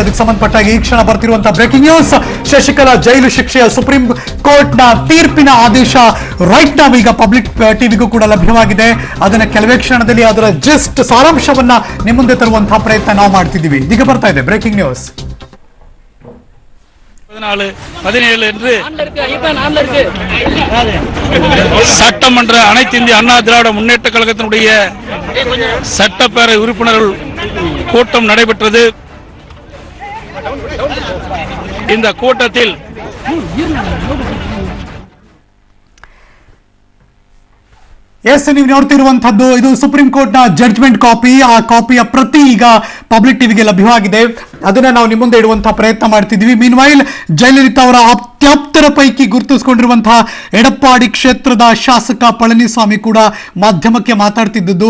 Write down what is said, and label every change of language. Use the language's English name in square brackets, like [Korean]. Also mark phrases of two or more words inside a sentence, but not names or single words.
[Kannada] ಅದಕ್ಕೆ ಸಂಬಂಧಪಟ್ಟಾಗಿ ಈ ಕ್ಷಣ ಬರ್ತಿರುವಂತಹ [English] breaking news. [Kannada] ಶಶಿಕಲಾ ಜೈಲು ಶಿಕ್ಷೆಯ ಸುಪ್ರೀಂ ಕೋರ್ಟ್ನ ತೀರ್ಪಿನ ಆದೇಶ ರೈಟ್ ನಾವು ಈಗ ಪಬ್ಲಿಕ್ ಟಿವಿಗೂ ಕೂಡ ಲಭ್ಯವಾಗಿದೆ. ಅದನ್ನ ಕೆಲವೇ ಕ್ಷಣದಲ್ಲಿ ಅದರ ಜಸ್ಟ್ ಸಾರಾಂಶವನ್ನ ನಿಮ್ಮ ಮುಂದೆ ತರುವಂತಹ ಪ್ರಯತ್ನ ನಾವು ಮಾಡ್ತಿದ್ದೀವಿ. ಇದೀಗ ಬರ್ತಾ ಇದೆ [English] breaking news. [Tamil] 14, 17 என்று சட்டமன்ற அனைத்து இந்திய அண்ணா திராவிட முன்னேற்ற கழகத்தினுடைய சட்டப்பேரவை உறுப்பினர்கள் கூட்டம் நடைபெற்றது. இந்த கூட்டத்தில் [Kannada] ನೀವು ನೋಡ್ತಿರುವಂತದ್ದು ಇದು ಸುಪ್ರೀಂ ಕೋರ್ಟ್ ನ [English] judgment copy. [Kannada] ಆ ಕಾಪಿಯ ಪ್ರತಿ ಈಗ ಪಬ್ಲಿಕ್ ಟಿವಿಗೆ ಲಭ್ಯವಾಗಿದೆ. ಅದನ್ನ ನಾವು ನಿಮ್ಮ ಮುಂದೆ ಇಡುವಂತಹ ಪ್ರಯತ್ನ ಮಾಡ್ತಿದ್ವಿ. ಮೀನ್ವೈಲ್ ಜಯಲಲಿತಾ ಅವರ ಅತ್ಯಾಪ್ತರ ಪೈಕಿ ಗುರುತಿಸಿಕೊಂಡಿರುವಂತಹ ಎಡಪ್ಪಾಡಿ ಕ್ಷೇತ್ರದ ಶಾಸಕ ಪಳನಿಸ್ವಾಮಿ ಕೂಡ ಮಾಧ್ಯಮಕ್ಕೆ ಮಾತಾಡ್ತಿದ್ದದ್ದು.